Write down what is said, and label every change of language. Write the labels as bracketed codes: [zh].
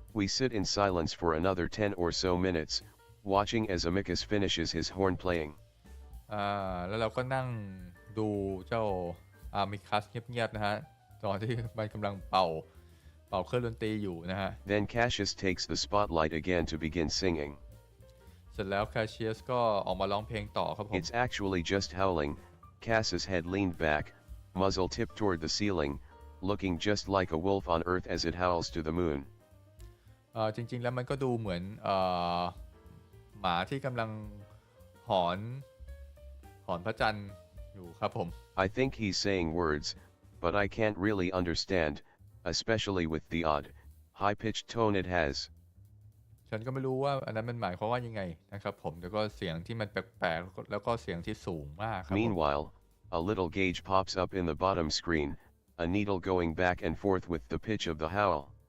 [en] We sit in silence for another 10 or so minutes, watching as Amicus finishes his horn playing. [th] แล้วเราก็นั่งดูเจ้าอามิคัสเงียบๆนะฮะตอนที่มันกำลังเป่าเครื่องดนตรีอยู่นะฮะ [en] Then Cassius takes the spotlight again to begin singing. [th] เสร็จแล้วแคชเชียสก็ออกมาร้องเพลงต่อครับผม [en] It's actually just howling. Cass's head leaned back, muzzle tipped toward the ceiling, looking just like a wolf on earth as it howls to the moon. [th] จริงๆแล้วมันก็ดูเหมือนหมาที่กำลังหอนพระจันทร์อยู่ครับผม [en] I think he's saying words, but I can't really understand, especially with the odd, high-pitched tone it has. [th] ฉันก็ไม่รู้ว่าอันนั้นมันหมายความว่ายังไงนะครับผมแล้วก็เสียงที่มันแปลกๆแล้วก็เสียงที่สูงมากครับ [en] Meanwhile, a little gauge pops up in the bottom screen, a needle going back and forth with the pitch of the howl.